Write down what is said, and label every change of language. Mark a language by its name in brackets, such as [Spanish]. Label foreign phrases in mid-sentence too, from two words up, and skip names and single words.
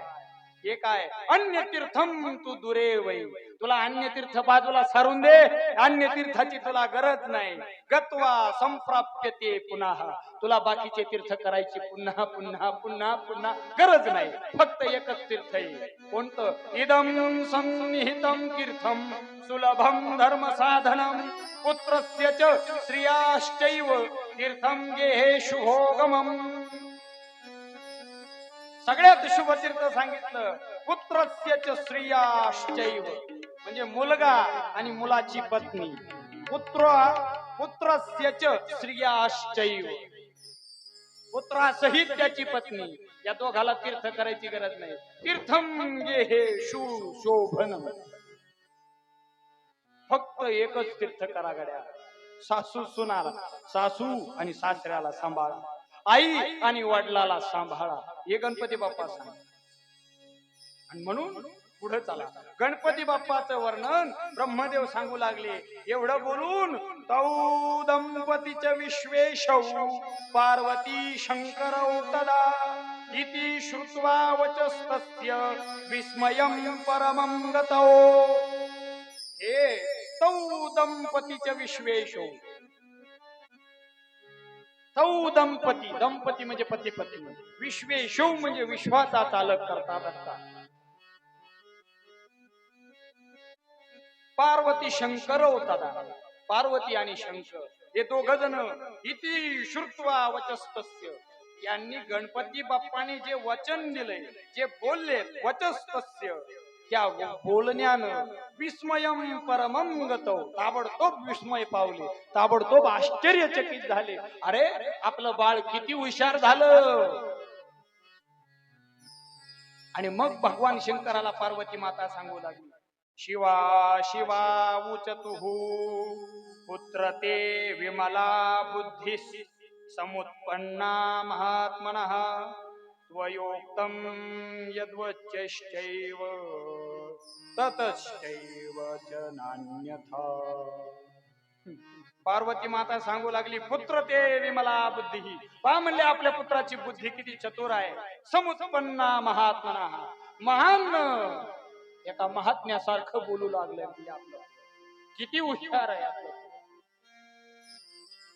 [Marathi] हे काय? [Sanskrit] अन्य तीर्थम तू दुरे वै. [Marathi] तुला अन्य तीर्थ बाजूला सारून दे, अन्य तीर्थाची तुला गरज नाही. [Sanskrit] गत्वा संप्राप्यते पुन्हा. [Marathi] तुला बाकीचे तीर्थ करायची पुन्हा पुन्हा पुन्हा पुन्हा गरज नाही. फक्त एकच तीर्थ आहे. कोणतं? [Sanskrit] इदं सन्निहितं तीर्थम सुलभम धर्म साधनम पुत्रस्य च श्रियाश्चैव तीर्थम गेहेषु भोगमम. [Marathi] सगळ्यात शुभ तीर्थ सांगितलं, [Sanskrit] पुत्रस्य च श्रियाश्चैव [Marathi] म्हणजे मुलगा आणि मुलाची पत्नी. [Sanskrit] पुत्रस्य च श्रियाश्चैव, [Marathi] पुत्रासहित त्याची पत्नी, या दोघाला तीर्थ करायची गरज नाही. [Sanskrit] तीर्थम गेहेषु शोभनम. [Marathi] फक्त एकच तीर्थ करा गड्या. सासू सुनाला, सासू आणि सासऱ्याला सांभाळा, आई आणि वडिलाला सांभाळा. हे गणपती बाप्पा सांग. आणि म्हणून पुढे चला, गणपती बाप्पाचं वर्णन ब्रह्मदेव सांगू लागले. एवढं बोलून [Sanskrit] तौ दंपतीच विश्वेशौ पार्वती शंकरौ तदा इति श्रुत्वा वचस्तस्य विस्मयं परमं गतौ. हे तौ दंपतीच विश्वेशौ. तौ दंपती, [Marathi] दंपती म्हणजे पती पत्नी, विश्वेशौ म्हणजे विश्वाचा चालक करता धरता. पार्वती शंकर होता. पार्वती आणि शंकर हे दोघ जण [Sanskrit] इति श्रुत्वा वचस्तस्य, [Marathi] यांनी गणपती बाप्पाने जे वचन दिले, जे बोलले, वचस्तस्य, त्या बोलण्यानं [Sanskrit] विस्मयं परमं गतौ, [Marathi] ताबडतोब विस्मय पावले, ताबडतोब आश्चर्यचकित झाले. अरे आपलं बाळ किती हुशार झालं. आणि मग भगवान शंकराला पार्वती माता सांगू लागली, [Sanskrit] शिवा शिवा उचतुः पुत्र ते विमला बुद्धी समुत्पन्ना महात्मनः त्वयोक्तं यद्वच्चैव ततश्चैव च नान्यथा. [Marathi] पार्वती माता सांगू लागली, [Sanskrit] पुत्र ते विमला बुद्धी. [Marathi] पहा म्हणले आपल्या पुत्राची बुद्धी किती चतुर आहे. [Sanskrit] समुत्पन्ना महात्मना, [Marathi] महान एका महात्म्यासारखं बोलू लागले. म्हणजे आपलं किती हुशार आहे आपलं.